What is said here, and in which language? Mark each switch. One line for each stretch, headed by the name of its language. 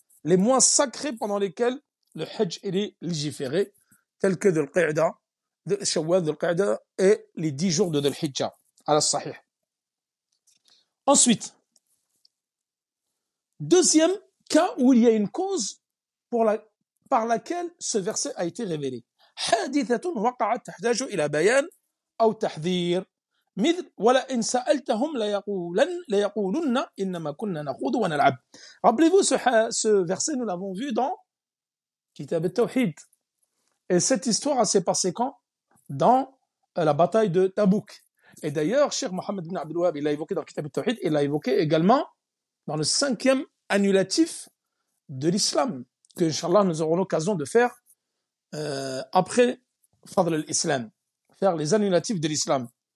French: Les mois sacrés pendant lesquels le hajj est légiféré, tels que Dhul Qa'da, Shawwal, Dhul Qa'da et les 10 jours de Dhul Hijjah, à la sahih. Ensuite, deuxième cas où il y a une cause par laquelle ce verset a été révélé.
Arabic: حادثة وقعت تحتاج إلى بيان أو تحذير مثل ولئن سألتهم ليقولن إنما كنا نخوض ونلعب.
French: Rappelez-vous ce verset, nous l'avons vu dans Kitab al-Tawhid. Et cette histoire s'est passée quand? Dans la bataille de Tabouk. Et d'ailleurs, Cheikh Mohammed ibn Abdul Wahhab, il l'a évoqué dans Kitab al-Tawhid, et il l'a évoqué également dans le 5e annulatif de l'islam, que, Inch'Allah, nous aurons l'occasion de faire après Fadl al-Islam, faire les annulatifs de l'islam.